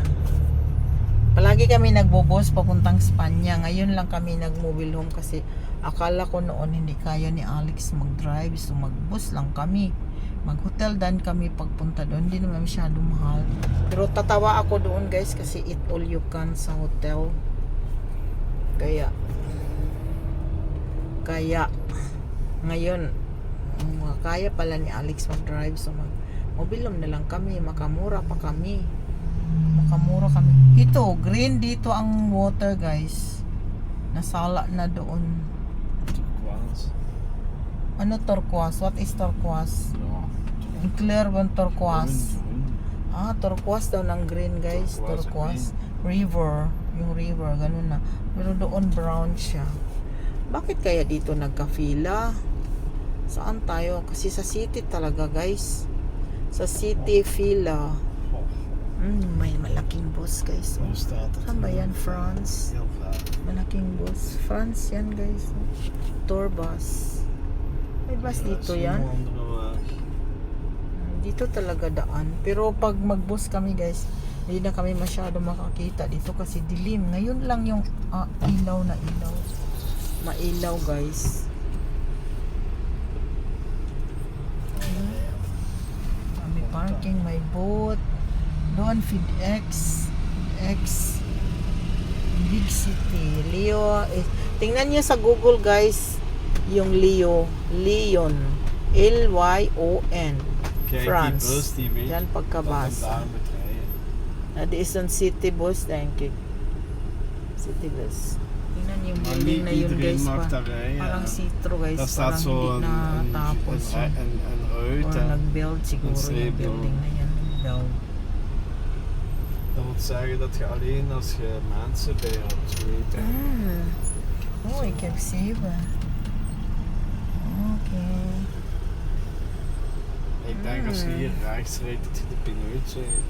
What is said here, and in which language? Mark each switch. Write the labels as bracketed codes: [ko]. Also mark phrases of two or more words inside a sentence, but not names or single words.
[tl] Palagi kami nagbobos papuntang Espanya. Ngayon lang kami nag-mobile home kasi akala ko noon hindi kaya ni Alex mag-drive. So mag-bus lang kami. Mag-hotel dan kami pagpunta doon. Hindi naman masyado mahal. Pero tatawa ako doon guys kasi [en] eat all you can [tl] sa hotel. Kaya ngayon kaya pala ni Alex mag-drive. So mobile home na lang kami. Makamura kami. Ito, green dito ang water guys. Nasala na doon. Turquoise. [en] Ano turquoise? What is turquoise? [nl] Ja. [tl] Ang clear bang turquoise? [nl] Groen. [tl] Turquoise daw ng green guys. Turquoise, River. Yung river, ganun na. Pero doon brown siya. Bakit kaya dito nagka-fila? Saan tayo? Kasi sa city talaga, guys. Sa city, Villa. May malaking bus, guys. [nl] Hoe staat het? [tl] Saan ba yan? France. [nl] Heel laag. [tl] Malaking bus. France yan, guys. Tour bus. May bus dito yan. [nl] Andere weg. [tl] Dito talaga daan. Pero pag mag-bus kami, guys, hindi na kami masyado makakita dito kasi dilim. Ngayon lang yung ilaw na ilaw. Mailaw, guys. May parking, may boat. Doon, FedEx. Big City. Leo. Tingnan nyo sa Google, guys. Yung Leon. L-Y-O-N. [nl] Kijk, France. die bus die weet [tl] Yan [nl] dat hem [tl] pagkabasa. [nl] daar moet rijden. Dit is een [en] city bus, [nl] denk ik. [en] City bus. [tl] Tingnan yung [nl] Maar [tl] building [nl] niet [tl] na yun, [nl] iedereen [tl] guys. [nl] mag daar rijden. [tl] Parang see-through, guys. [nl] Daar staat [tl] Parang [nl] zo [tl] hindi [nl] een [tl] natapos. [nl] ruit. [tl] Or nag-build siguro yung [nl] streep [tl] building na yan. Build. [nl] Dat wil zeggen dat je alleen als je mensen bij hebt, weet je. Oh, ik heb 7. Oké. Ik denk als je hier rechts rijdt dat je de pineut rijdt.